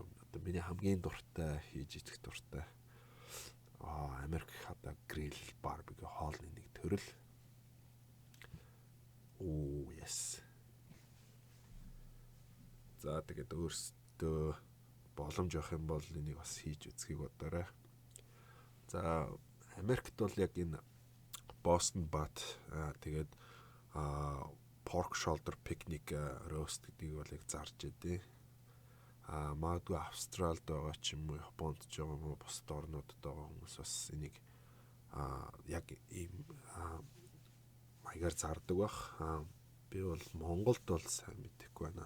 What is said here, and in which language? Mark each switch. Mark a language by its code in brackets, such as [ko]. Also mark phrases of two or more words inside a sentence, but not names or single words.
[mn] Одоо миний хамгийн дуртай хийж идэх дуртай. Америк одоо грил барбекю хоолны нэг төрөл. [en] Yes. [mn] За тэгээд өөрсдөө боломж авах юм бол энийг бас хийж үзхийг бодоорой. За Америкт бол яг энэ [en] Boston Butt [mn] тэгээд [en] pork shoulder picnic roast [mn] гэдгийг бол яг зарж идэв. Магадгүй Австралид байгаа ч юм уу, Японд ч байгаа юм уу, бусад орнуудад байгаа хүмүүс бас энийг яг ийм маягаар зардаг бах. Би бол Монголд бол сайн мэдэхгүй байна.